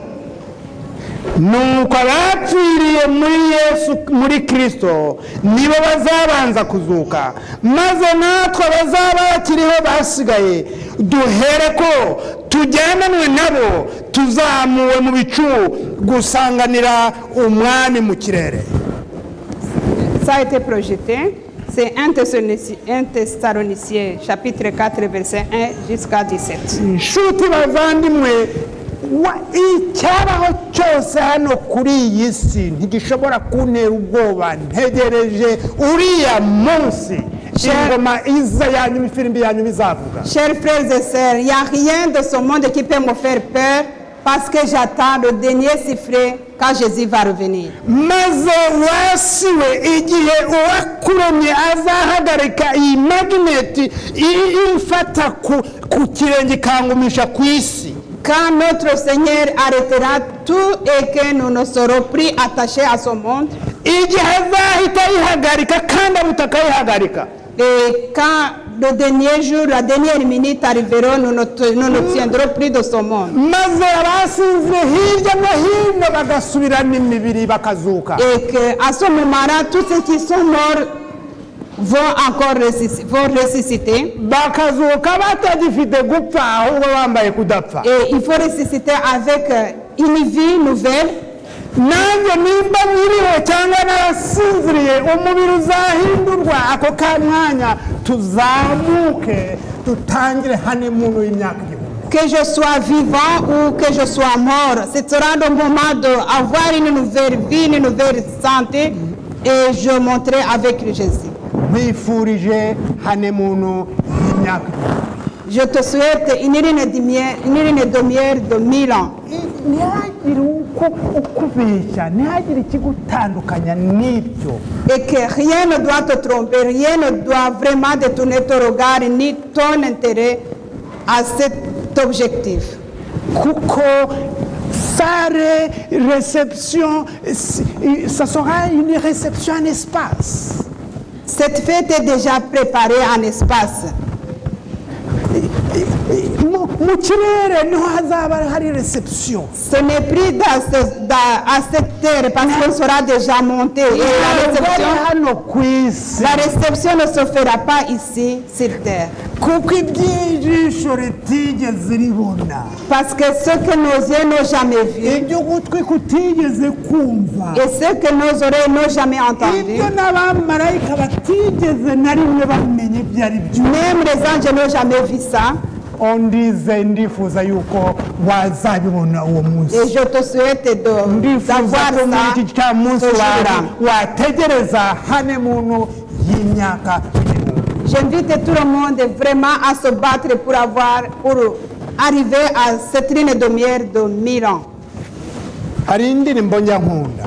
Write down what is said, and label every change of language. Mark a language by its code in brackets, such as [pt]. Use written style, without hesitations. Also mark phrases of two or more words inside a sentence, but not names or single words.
[rw] nuko abapfiriye muri Yesu muri Kristo nibo bazabanza kuzuka maze natwe bazaba bakiriho basigaye duhere ko tujyananwe nabo tuzamuwe mu bicu gusanganira umwami mu kirere. [fr] Ça a été projeté. C'est 1 Thessaloniciens chapitre 4 verset 1 jusqu'à 17. [rw] Nshuti bavandimwe icyabaho cyose hano kuri iyi si ntigishobora kuntera ubwoba ntegereje uriya munsi ingoma iza yanyuma ifirimbi yanyuma izavuga. [fr] Chers frères et sœurs, il n'y a rien de ce monde qui peut me faire peur parce que j'attends le dernier sifflet quand Jésus va revenir. [rw] maze wasiwe igihe uwakuremye azahagarika iyi magneti ifata ku kirenge kangumisha ku isi. [fr] Quand notre Seigneur arrêtera tout et que nous ne serons plus attachés à ce monde. [rw] igihe azahita yihagarika kandi abutakayihagarika. [fr] Et quand le dernier jour, la dernière minute arriveront, nous ne tiendrons plus de ce monde. [rw] maze abasinzire hirya no hino bagasubirana imibiri bakazuka. [fr] Et qu'à ce moment-là, tous ceux qui sont morts vont encore ressusciter. [rw] bakazuka batagifite gupfa ahubwo bambaye kudapfa. [fr] Et il faut ressusciter avec une vie nouvelle. [rw] nanjye nimba nkiriho cyangwa narasinziriye umubiri uzahindurwa ako kamwanya tuzamuke dutangire honeymoon y'imyaka 1000. [fr] Que je sois vivant ou que je sois mort, ce sera le moment d'avoir une nouvelle vie, une nouvelle santé et je monterai avec Jésus. [rw] nkwifurije honeymoon y'imyaka 1000. [fr] Je te souhaite une ligne de miel de 1000 ans. [rw] ntihagire uko ukubeshya ntihagire ikigutandukanya n'ibyo. [fr] Et que rien ne doit te tromper, rien ne doit vraiment détourner ton regard ni ton intérêt à cet objectif. kuko sale réception, ça sera une réception en espace. Cette fête est déjà préparée en espace. [rw] mu kirere niho hazaba hari reception. [fr] Ce n'est plus à cette terre parce qu'on sera déjà monté. Et la réception ne se fera pas ici sur terre. [rw] kuko iby'ijisho ritigeze ribona. [fr] Parce que ce que nos yeux n'ont jamais vu. [rw] ibyo gutwi kutigeze kumva. [fr] Et ce que nos oreilles n'ont jamais entendu. [rw] ibyo n'abamarayika batigeze na rimwe bamenye ibyo ari byo. [fr] Même les anges n'ont jamais vu ça. [rw] ondize ndifuza yuko wazabibona uwo munsi. [fr] Et je te souhaite d'avoir ça [rw] munsi wategereza honeymoon y'imyaka 1000. [fr] J'invite tout le monde vraiment à se battre pour arriver à cette ligne de miel de 1000 ans. [rw] hari indirimbo njya nkunda.